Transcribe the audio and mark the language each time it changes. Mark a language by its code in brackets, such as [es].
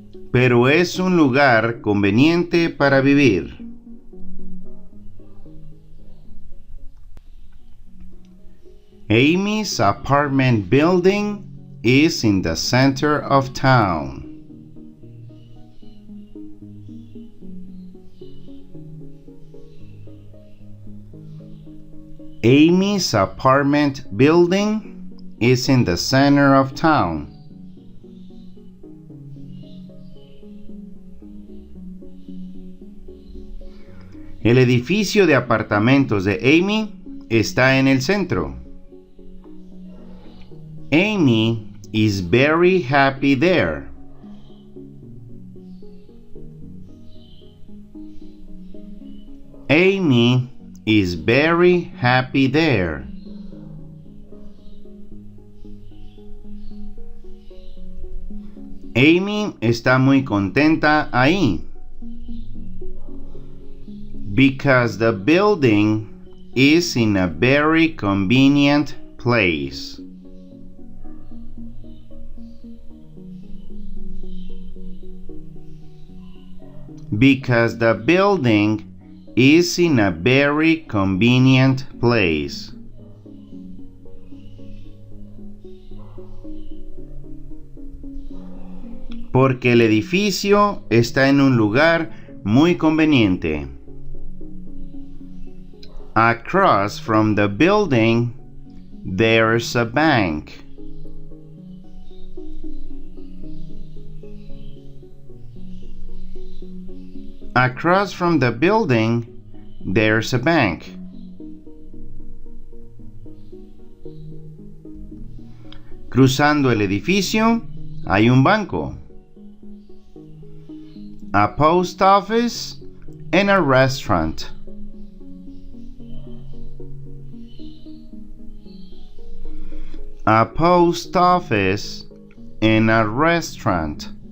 [es] Pero es un lugar conveniente para vivir. [en] Amy's apartment building is in the center of town. Amy's apartment building is in the center of town. [es] El edificio de apartamentos de Amy está en el centro. [en] Amy is very happy there. Amy is very happy there. [es] Amy está muy contenta ahí. [en] Because the building is in a very convenient place. Because the building is in a very convenient place. [es] Porque el edificio está en un lugar muy conveniente. [en] Across from the building, there's a bank. Across from the building, there's a bank. [es] Cruzando el edificio, hay un banco. [en] A post office and a restaurant. A post office and a restaurant.